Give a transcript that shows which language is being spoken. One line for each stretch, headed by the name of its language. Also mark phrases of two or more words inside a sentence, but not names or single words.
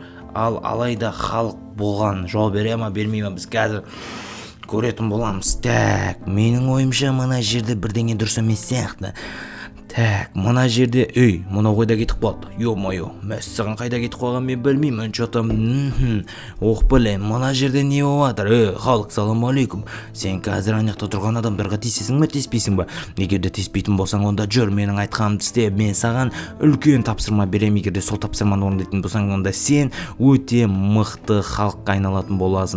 Kazakh: Алайда халық болған жауап бере ма, бермей ма, біз қазір көретін боламыз. Так, менің ойымша мына жерде бірдеңе дұрыс емес сияқты. Так, мына жерде, мына қойда кетіп қалды. Ё-моё, мәссаған қайда кетіп қалған мен білмеймін,
Russian: что-то. Ох, блин,
Kazakh: мына жерде не болып жатыр? Халық,
Arabic: سلام عليكم.
Kazakh: Сен қазір анақта тұрған адамдарға тиісесің бе, тиіспейсің бе? Егер де тиіспейтін болсаң, онда жүр, менің айтқанымды істе. Мен саған үлкен тапсырма беремін. Егер де сол тапсырманы орындайтын болсаң, онда сен өте мықты халыққа айналатын боласың.